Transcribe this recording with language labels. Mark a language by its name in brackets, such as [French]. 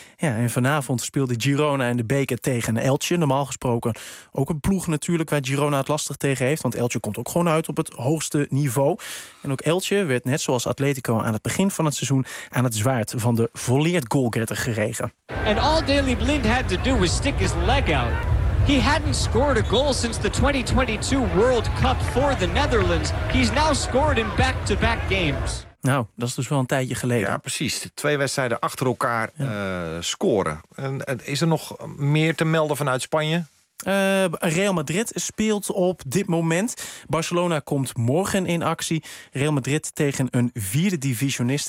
[Dutch] Ja, en vanavond speelde Girona in de beker tegen Elche. Normaal gesproken ook een ploeg natuurlijk waar Girona het lastig tegen heeft. Want Elche komt ook gewoon uit op het hoogste niveau. En ook Elche werd net zoals Atletico aan het begin van het seizoen aan het zwaard van de volleerd goalgetter geregen. [English] And all Daley Blind had to do was stick his leg out. He hadn't scored a goal since the 2022 World Cup for the Netherlands. He's now scored in back-to-back games. [Dutch] Nou, dat is dus wel een tijdje geleden. Ja, precies. Twee wedstrijden achter elkaar scoren. En is er nog meer te melden vanuit Spanje? Real Madrid speelt op dit moment. Barcelona komt morgen in actie. Real Madrid tegen een vierde divisionist.